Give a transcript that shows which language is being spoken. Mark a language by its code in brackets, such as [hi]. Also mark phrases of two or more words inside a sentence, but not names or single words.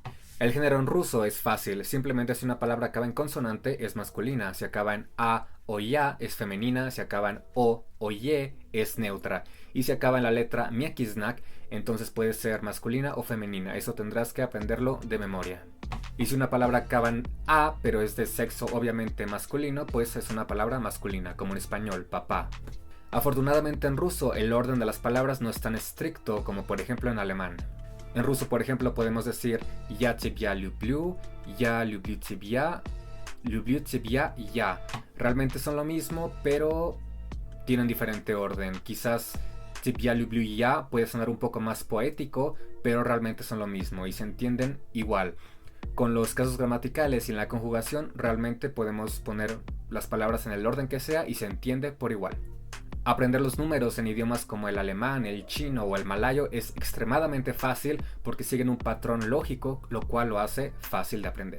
[es] El género en ruso es fácil, simplemente si una palabra acaba en consonante es masculina, si acaba en a o ya es femenina, si acaba en o ye es neutra, y si acaba en la letra mякý znak, entonces puede ser masculina o femenina, eso tendrás que aprenderlo de memoria. Y si una palabra acaba en a, pero es de sexo obviamente masculino, pues es una palabra masculina, como en español, papá. Afortunadamente en ruso el orden de las palabras no es tan estricto como por ejemplo en alemán. En ruso, por ejemplo, podemos decir [ru] я тебя люблю, я люблю тебя [es] y ya. Realmente son lo mismo, pero tienen diferente orden. Quizás [ru] тебя люблю я [es] puede sonar un poco más poético, pero realmente son lo mismo y se entienden igual. Con los casos gramaticales y en la conjugación realmente podemos poner las palabras en el orden que sea y se entiende por igual. Aprender los números en idiomas como el alemán, el chino o el malayo es extremadamente fácil porque siguen un patrón lógico, lo cual lo hace fácil de aprender.